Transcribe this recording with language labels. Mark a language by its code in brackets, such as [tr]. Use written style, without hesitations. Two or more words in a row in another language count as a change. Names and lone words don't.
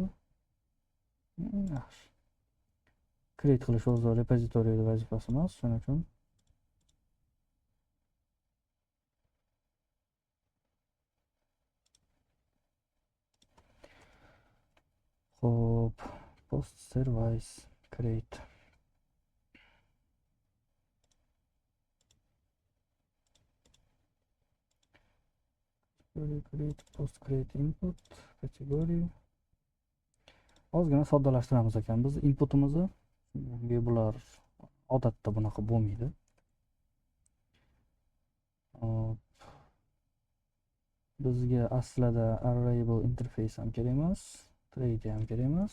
[uz] Yaxshi. Create qilish o'zi repository vazifasi emas, shuning uchun xo'p, [en] post service create. Create post create input category. [uz] Ozgina soddalashtiramiz ekan. Biz inputimizni bular odatda bunaqa bo'lmaydi. Bizga aslida [en] arrayable interface [uz] ham kerak emas, trade ham kerak emas.